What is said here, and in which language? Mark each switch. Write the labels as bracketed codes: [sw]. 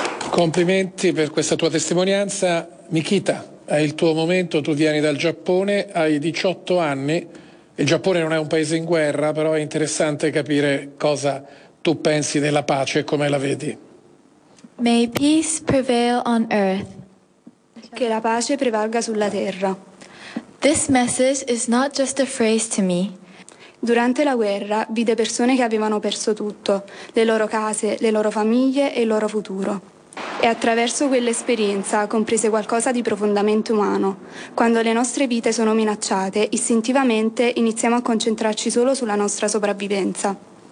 [it] Complimenti per questa tua testimonianza. Mikita, è il tuo momento, tu vieni dal Giappone, hai 18 anni, il Giappone non è un paese in guerra, però è interessante capire cosa tu pensi della pace e come la vedi. [en] May peace prevail on earth. [it] Che la pace prevalga sulla terra. [en] This message is not just a phrase to me. [it] Durante la guerra vide persone che avevano perso tutto, le loro case, le loro famiglie e il loro futuro. E attraverso quell'esperienza comprese qualcosa di profondamente umano. Quando le nostre vite sono minacciate, istintivamente iniziamo a concentrarci solo sulla nostra sopravvivenza.